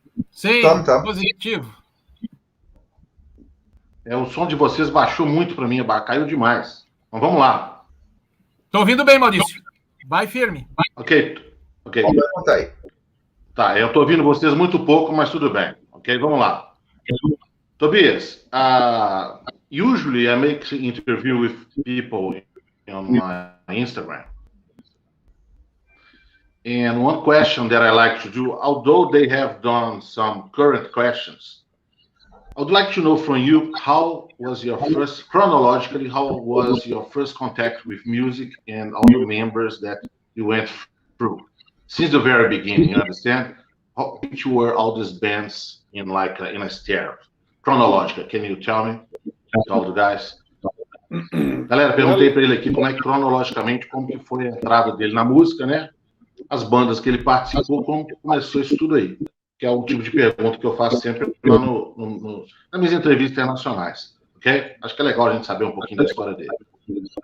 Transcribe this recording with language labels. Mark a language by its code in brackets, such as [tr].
[pt] Sim, positivo. O som de vocês baixou muito para mim, caiu demais. Então vamos lá. Tô ouvindo bem, Maurício. Vai firme. Ok. Vamos perguntar aí. Tá, eu tô ouvindo vocês muito pouco, mas tudo bem. Ok, vamos lá. [en] Tobias, usually I make interview with people on my Instagram. And one question that I like to do, although they have done some current questions, I would like to know from you, chronologically, how was your first contact with music and all the members that you went through? Since the very beginning, you understand? How were all these bands in a stereo? Chronological, can you tell me? All the guys. [pt] Galera, perguntei para ele aqui como é que cronologicamente, como que foi a entrada dele na música, né? As bandas que ele participou, como começou isso tudo aí. Que é o tipo de pergunta que eu faço sempre lá nas minhas entrevistas internacionais. Ok? Acho que é legal a gente saber um pouquinho da história dele.